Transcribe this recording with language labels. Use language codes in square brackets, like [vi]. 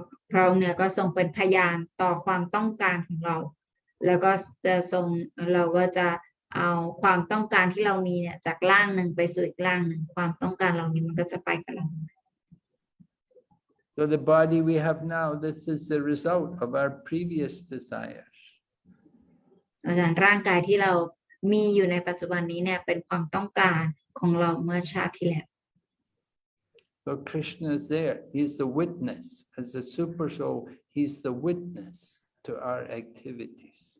[th] พระองค์เนี่ยก็ทรงเป็นพยานต่อความต้องการของเราแล้วก็เราก็จะเอาความต้องการที่เรามีเนี่ยจากร่างหนึ่งไปสู่อีกร่างหนึ่งความต้องการเหล่านี้มันก็จะไปกับเรา [en] So the body we have now, this is the result of our previous desires. [th] อาจารย์ร่างกายที่เรามีอยู่ในปัจจุบันนี้เนี่ยเป็นความต้องการของเราเมื่อชาติที่แล้ว [en] So Krishna is there. He's the witness. As a super soul, he's the witness to our activities.